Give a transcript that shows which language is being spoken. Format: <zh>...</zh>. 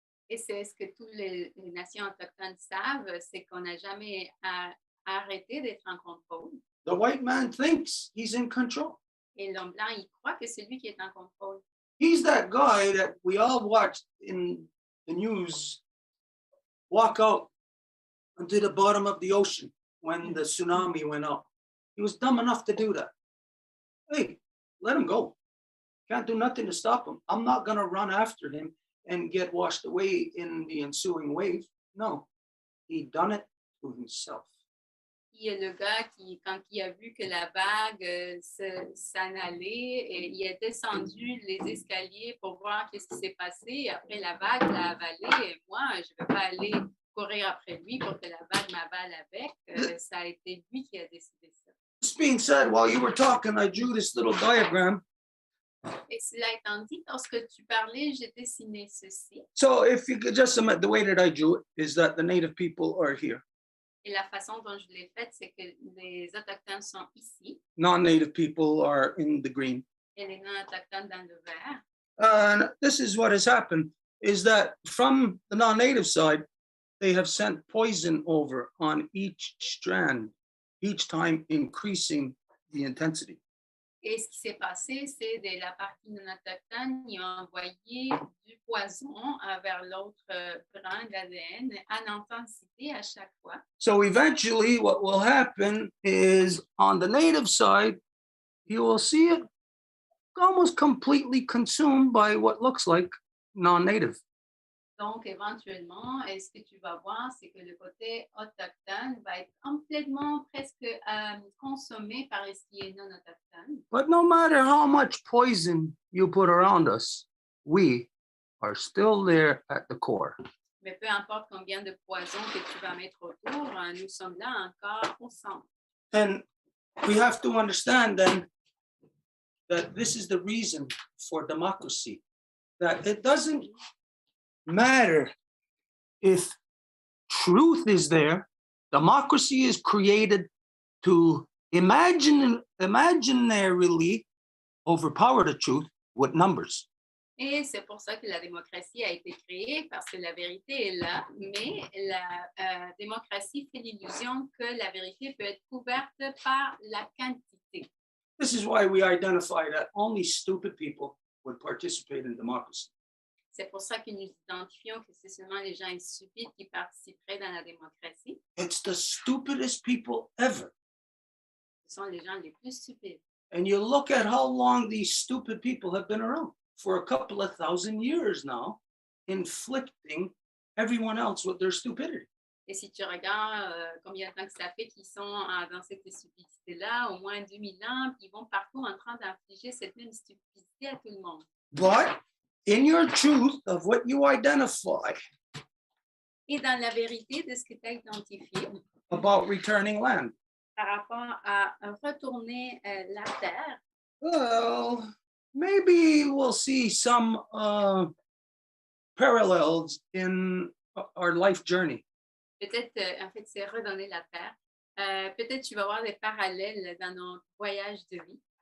<fr>Et c'est ce que toutes les nations autochtones savent, c'est qu'on n'a jamais arrêté d'être en contrôle.</fr> <en>The white man thinks he's in control.</en> <fr>Et l'homme blanc, il croit que c'est lui qui est en contrôle.</fr> <en>He's that guy that we all watched in the news walk out onto the bottom of the ocean when the tsunami went up. He was dumb enough to do that. Hey, let him go. Can't do nothing to stop him. I'm not going to run after him and get washed away in the ensuing wave. No, he done it to himself.</en> <fr>Il y a le gars qui, quand il a vu que la vague s'en allait, et il est descendu les escaliers pour voir qu'est-ce qui s'est passé. Après, la vague l'a avalé. Et moi, je ne vais pas aller courir après lui pour que la vague m'avale avec. Ça a été lui qui a décidé ça.</fr> <en>This being said, while you were talking, I drew this little diagram.</en> <fr>Et cela étant dit, lorsque tu parlais, j'ai dessiné ceci.</fr> <en>So if you could just submit, the way that I drew it is that the native people are here.</en> <fr>Et la façon dont je l'ai faite, c'est que les Autochtones sont ici</fr> <en>Non-native people are in the green.</en> <fr>et les non-autochtones dans le vert.</fr> <en>And this is what has happened, is that from the non-native side, they have sent poison over on each strand, each time increasing the intensity.</en> <fr>Et ce qui s'est passé, c'est de la partie non autochtone, ils ont envoyé du poison vers l'autre brin de l'ADN en intensité à chaque fois.</fr> <en>So eventually what will happen is on the native side, you will see it almost completely consumed by what looks like non-native.</en> <fr>Donc, éventuellement, ce que tu vas voir, c'est que le côté autochtone va être complètement presque consommé par ce qui est non autochtone.</fr> <en>But no matter how much poison you put around us, we are still there at the core.</en> <fr>Mais peu importe combien de poison que tu vas mettre autour, nous sommes là encore au centre.</fr> <en>And we have to understand then that this is the reason for democracy, that it doesn't matter if truth is there. Democracy is created to imaginarily overpower the truth with numbers.</en> <fr>Et c'est pour ça que la démocratie a été créée, parce que la vérité est là, mais la démocratie fait l'illusion que la vérité peut être couverte par la quantité.</fr> <en>This is why we identify that only stupid people would participate in democracy.</en> <fr>C'est pour ça que nous identifions que c'est seulement les gens stupides qui participeraient dans la démocratie.</fr> <en>It's the stupidest people ever.</en> <fr>Ce sont les gens les plus stupides.</fr> <en>And you look at how long these stupid people have been around, for a couple of thousand years now, inflicting everyone else with their stupidity.</en> <fr>Et si tu regardes combien de temps que ça fait qu'ils sont dans cette stupidité-là, au moins 2000 ans, puis ils vont partout en train d'infliger cette même stupidité à tout le monde.</fr> <en>But in your truth of what you identify</en> <fr>Et dans la vérité de ce que tu as identifié</fr> <en>about returning land,</en> <fr>par rapport à retourner la terre,</fr> <en>well, maybe we'll see some parallels in our life journey.</en> <fr>peut-être, en fait, c'est redonner la terre. Peut-être tu vas voir des parallèles dans notre voyage de vie.</fr>